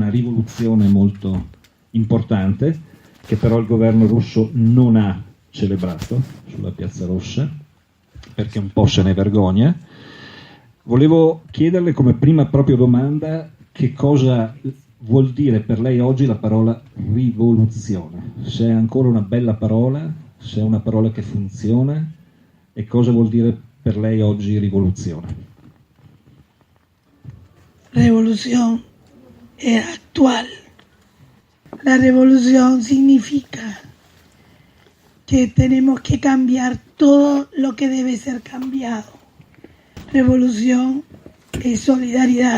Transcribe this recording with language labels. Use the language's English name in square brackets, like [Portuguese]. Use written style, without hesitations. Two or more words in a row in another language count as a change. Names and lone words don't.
[Italian] una rivoluzione molto importante, che però il governo russo non ha celebrato sulla Piazza Rossa, perché un po' se ne vergogna, volevo chiederle come prima proprio domanda che cosa vuol dire per lei oggi la parola rivoluzione, se è ancora una bella parola, se è una parola che funziona, e cosa vuol dire per lei oggi rivoluzione? [Spanish] Revolución es actual. La revolución significa que tenemos que cambiar todo lo que debe ser cambiado. Revolución es solidaridad.